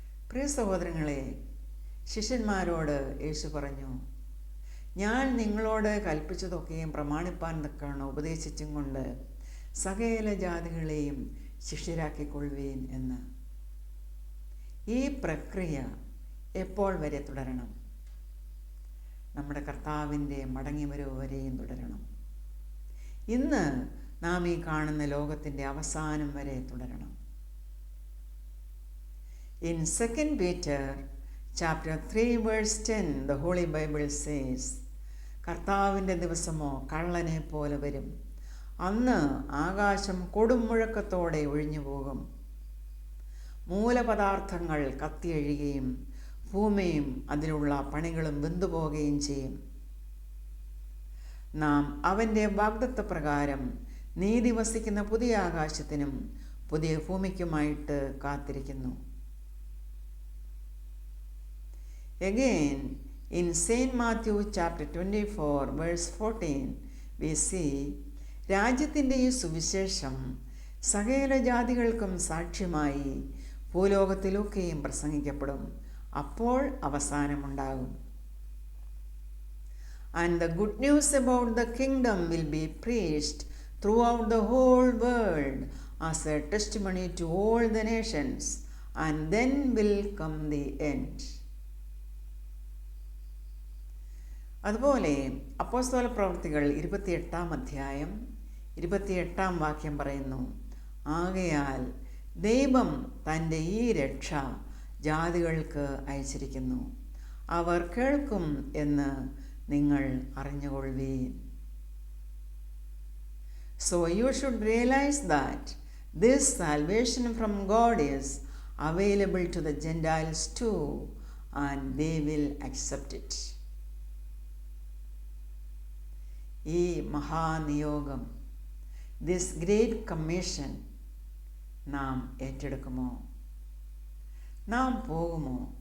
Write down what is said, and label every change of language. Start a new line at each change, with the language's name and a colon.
Malayalam: പ്രിയ സഹോദരങ്ങളെ, ശിഷ്യന്മാരോട് യേശു പറഞ്ഞു, ഞാൻ നിങ്ങളോട് കൽപ്പിച്ചതൊക്കെയും പ്രമാണിപ്പാൻ തക്കവണ്ണം ഉപദേശിച്ചും കൊണ്ട് സകല ജാതികളെയും ശിഷ്യരാക്കിക്കൊള്ളുവീൻ എന്ന്. ഈ പ്രക്രിയ എപ്പോൾ വരെ തുടരണം? നമ്മുടെ കർത്താവിൻ്റെ മടങ്ങിവരവ് വരെയും തുടരണം. ഇന്ന് നാം ഈ കാണുന്ന ലോകത്തിൻ്റെ അവസാനം വരെ തുടരണം.
English: In 2 Peter chapter 3 verse 10 the Holy Bible says,
Malayalam: കർത്താവിൻ്റെ ദിവസമോ കള്ളനെ പോലെ വരും. അന്ന് ആകാശം കൊടുമുഴക്കത്തോടെ ഒഴിഞ്ഞു പോകും, മൂലപദാർത്ഥങ്ങൾ കത്തിയഴുകയും ഭൂമിയും അതിലുള്ള പണികളും വെന്തുപോകുകയും ചെയ്യും. നാം അവൻ്റെ വാഗ്ദത്തപ്രകാരം നീതി വസിക്കുന്ന പുതിയ ആകാശത്തിനും പുതിയ ഭൂമിക്കുമായിട്ട് കാത്തിരിക്കുന്നു.
English: Again, in St. Matthew chapter 24 verse 14 we see,
Malayalam: രാജ്യത്തിൻ്റെ ഈ സുവിശേഷം സകല ജാതികൾക്കും സാക്ഷ്യമായി ഭൂലോകത്തിലൊക്കെയും പ്രസംഗിക്കപ്പെടും. അപ്പോൾ അവസാനമുണ്ടാകും.
English: And the good news about the kingdom will be preached throughout the whole world as a testimony to all the nations, and then will come the end.
Malayalam: അതുപോലെ അപ്പോസ്തല പ്രവൃത്തികൾ 28-ാം അധ്യായം 28-ാം വാക്യം പറയുന്നു, ആകയാൽ ദൈവം തൻ്റെ ഈ രക്ഷ ജാതികൾക്ക് അയച്ചിരിക്കുന്നു, അവർ കേൾക്കും എന്ന് നിങ്ങൾ അറിഞ്ഞുകൊള്ളുവീൻ.
English: So you should realize that this salvation from God is available to the Gentiles too, and they will accept it.
Malayalam: ഈ മഹാനിയോഗം
English: this great commission
Malayalam: നാം ഏറ്റെടുക്കുമോ? നാം പോകുമോ?